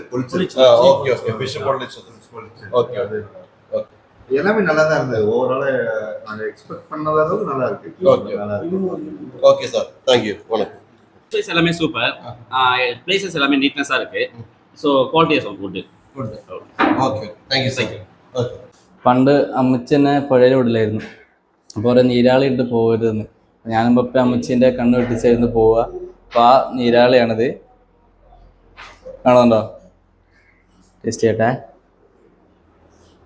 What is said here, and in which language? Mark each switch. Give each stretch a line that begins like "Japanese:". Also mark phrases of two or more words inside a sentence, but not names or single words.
English: okay okay. ஃபிஷ் பொளிச்சல் okay okay.
Tamil: எல்லாமே நல்லா தான் இருந்தது. ஓவரால் நாங்கள் எக்ஸ்பெக்ட் பண்ணத அளவுக்கு நல்லா இருக்கு.
English: okay okay sir, thank you. வணக்கம்.
Tamil: பிளேஸ் எல்லாமே சூப்பர். பிளேசஸ் எல்லாமே நீட்னஸாக இருக்குது.
English: so quality of food. okay, thank you thank you. okay.
Malayalam: പണ്ട് അമ്മച്ചനെ പുഴയിൽ വിടില്ലായിരുന്നു. അപ്പോൾ ഓരോ നീരാളി ഇട്ട് പോകരുതെന്ന്. ഞാനും പപ്പ അമ്മച്ചീൻ്റെ കണ്ണ് വെട്ടിച്ചായിരുന്നു പോവുക. അപ്പോൾ ആ നീരാളിയാണിത്. കാണുന്നുണ്ടോ? ടേസ്റ്റ് ചെയ്യട്ടെ.